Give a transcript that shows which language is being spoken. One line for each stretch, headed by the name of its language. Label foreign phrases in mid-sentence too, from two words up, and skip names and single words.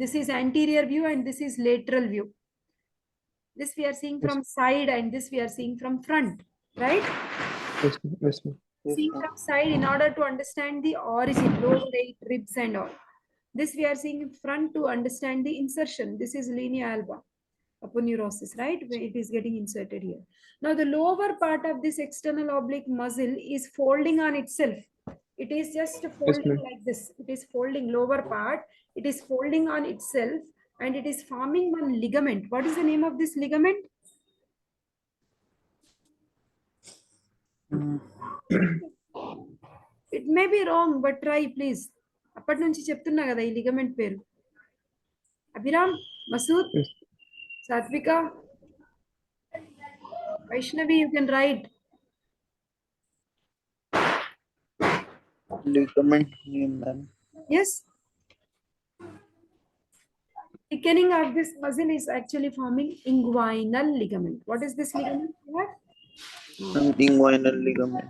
English: This is anterior view and this is lateral view. This we are seeing Yes. from side and this we are seeing from front, right? Yes. Yes. Yes, Seeing ma'am. from side in order to understand the origin, lower eight ribs and all. This we are seeing in front to understand the insertion. This is linea alba, aponeurosis, right? Where it is getting inserted here. Now the lower part of this external oblique muscle is folding on itself. It is just folding ma'am. like this. It is folding lower part. It is folding on itself and it is forming one ligament. What is the name of this ligament? It may be wrong, but try please.
Telugu: అప్పటి నుంచి చెప్తున్నా కదా ఈ లిగమెంట్ పేరు. అభిరామ్, మసూద్,
English: Yes.
Telugu: సాత్విక, వైష్ణవి,
English: you can write. Ligament name, ma'am. Yes. Thickening of this muscle is actually forming inguinal ligament. What is this ligament? What? Inguinal ligament.